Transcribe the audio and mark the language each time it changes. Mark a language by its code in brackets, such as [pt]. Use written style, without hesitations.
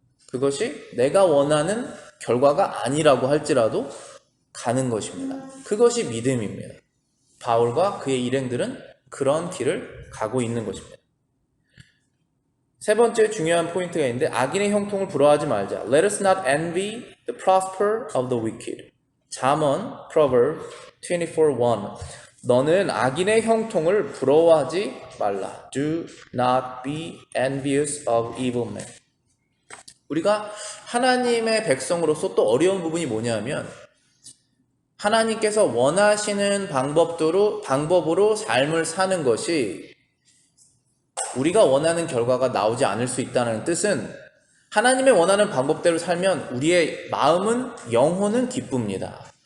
[ko] 그것이 내가 원하는 결과가 아니라고 할지라도 가는 것입니다. 그것이 믿음입니다. 바울과 그의 일행들은 그런 길을 가고 있는 것입니다. 세 번째 중요한 포인트가 있는데 악인의 형통을 부러워하지 말자. [en] Let us not envy the prosper of the wicked. [ko] 잠언 Proverb 24:1. 너는 악인의 형통을 부러워하지 말라. [en] Do not be envious of evil men. [ko] 우리가 하나님의 백성으로서 또 어려운 부분이 뭐냐면 하나님께서 원하시는 방법으로 삶을 사는 것이 우리가 원하는 결과가 나오지 않을 수 있다는 뜻은 하나님의 원하는 방법대로 살면 우리의 마음은 영혼은 기쁩니다.